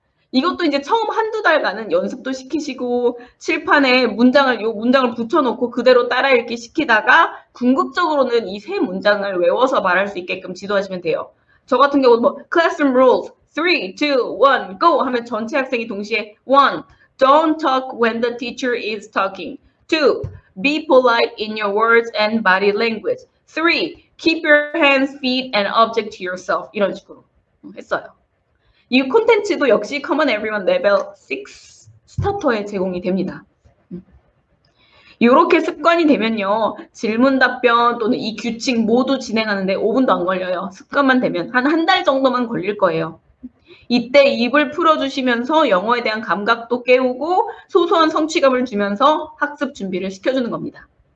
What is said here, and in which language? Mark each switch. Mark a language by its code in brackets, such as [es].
[ko] 이것도 이제 처음 한두 달간은 연습도 시키시고 칠판에 문장을 붙여놓고 그대로 따라 읽기 시키다가 궁극적으로는 이 세 문장을 외워서 말할 수 있게끔 지도하시면 돼요. 저 같은 경우는 뭐 [en] classroom rules 3, 2, 1, go [ko] 하면 전체 학생이 동시에 1. [en] Don't talk when the teacher is talking. 2. Be polite in your words and body language. 3. Keep your hands, feet, and object to yourself. [ko] 이런 식으로 했어요. 이 콘텐츠도 역시 Common Everyone 레벨 6 스타터에 제공이 됩니다. 이렇게 습관이 되면요. 질문 답변 또는 이 규칙 모두 진행하는데 5분도 안 걸려요. 습관만 되면 한 달 정도만 걸릴 거예요. 이때 입을 풀어주시면서 영어에 대한 감각도 깨우고 소소한 성취감을 주면서 학습 준비를 시켜주는 겁니다.